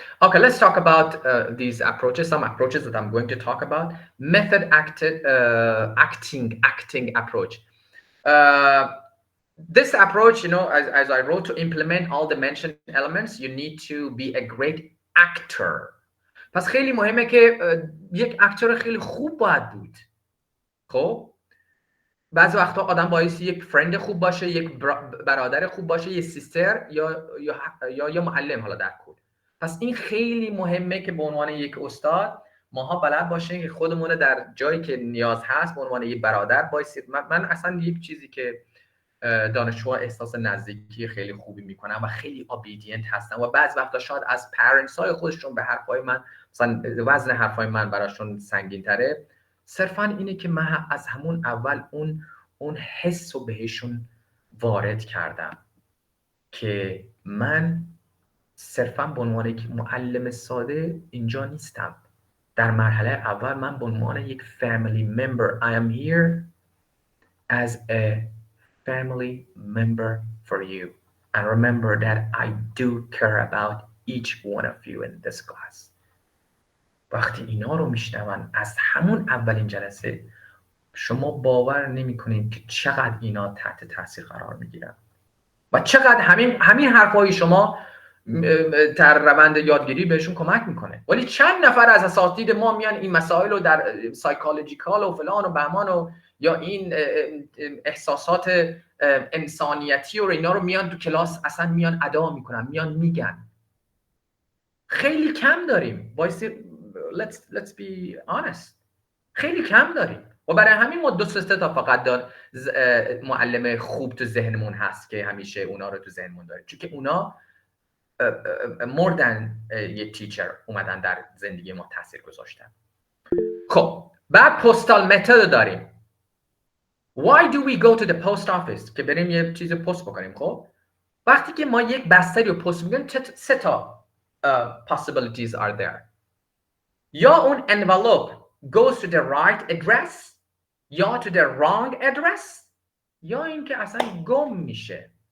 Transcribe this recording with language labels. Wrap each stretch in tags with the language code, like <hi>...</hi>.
<en>Okay, let's talk about these approaches, some approaches that I'm going to talk about. Method acting approach. This approach, as I wrote, to implement all the mentioned elements, you need to be a great actor.</en> <fa>پس خیلی مهمه که یک اکتور خیلی خوب باید بود. خب بعضی وقتا آدم بایستی یک فرند خوب باشه، یک برادر خوب باشه، یک سیستر یا معلم، حالا در کل. پس این خیلی مهمه که به عنوان یک استاد ماها بلد باشیم که خودمون در جایی که نیاز هست به عنوان یک برادر بایستید. من اصلا یک چیزی که دانشجوها احساس نزدیکی خیلی خوبی میکنن و خیلی obedient هستن و بعضی وقتا شاید از پرنتس های خودشون به حرفای من، مثلا وزن حرفای من براشون سنگین تره، صرفا اینه که من از همون اول اون حس رو بهشون وارد کردم که من صرفا به عنوان یک معلم ساده اینجا نیستم. در مرحله اول من به عنوان یک</fa> <en>family member I am here as a family member for you, and remember that I do care about each one of you in this class.</en> <fa>وقتی اینا رو میشنون از همون اولین جلسه، شما باور نمیکنید که چقدر اینا تحت تاثیر قرار میگیرن و چقدر همین حرفای شما در روند یادگیری بهشون کمک میکنه. ولی چند نفر از اساتید ما میان این مسائل رو در سایکولوژیکال و فلان و بهمان و یا این احساسات انسانیتی و اینا رو میان تو کلاس اصلا میان ادا میکنن، میان میگن. خیلی کم داریم.</fa> <en>Let's be honest.</en> <fa>خیلی کم داریم و برای همین ما 2-3 تا فقط معلم خوب تو ذهنمون هست که همیشه اونا رو تو ذهنمون داریم، چون که اونا</fa> <en>more than</en> <fa>یه تیچر اومدن در زندگی ما تاثیر گذاشتن. خب بعد پستال متد داریم.</fa> <en>Why do we go to the post office؟</en> <fa>که بریم یه چیز پست بکنیم. خب وقتی که ما یک بستری رو پست میکنیم 3 تا</fa> <en>possibilities are there.</en> <fa>یا اون</fa> <en>envelope goes to the right address یا to the wrong address</en> <fa>یا اینکه اصلا گم میشه.</fa>